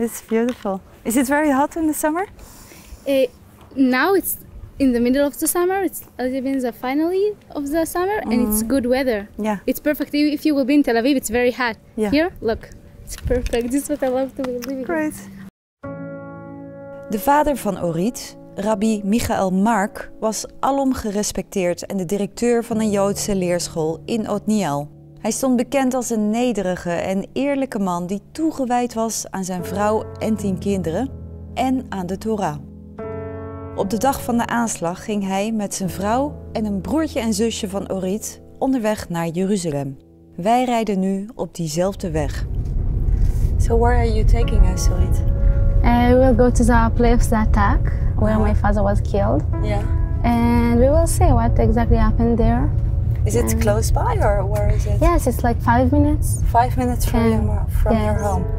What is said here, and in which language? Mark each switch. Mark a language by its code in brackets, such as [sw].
[en] It's beautiful. Is it very hot in the summer? Now it's in the middle of the summer. It's even the finally of the summer, and it's good weather. Yeah. It's perfect. If you will be in Tel Aviv, it's very hot. Yeah. Here, look, it's perfect. This is what I love to be living. Great. [nl] De vader van Orit, rabbi Michael Mark, was alom gerespecteerd en de directeur van een Joodse leerschool in Otniël. Hij stond bekend als een nederige en eerlijke man die toegewijd was aan zijn vrouw en 10 kinderen en aan de Torah. Op de dag van de aanslag ging hij met zijn vrouw en een broertje en zusje van Orit onderweg naar Jeruzalem. Wij rijden nu op diezelfde weg. [en] So where are you taking us, Orit? We will go to the place of the attack where my father was killed. Yeah. And we will see what exactly happened there. Is it close by or where is it? Yes, it's like 5 minutes. 5 minutes from your home?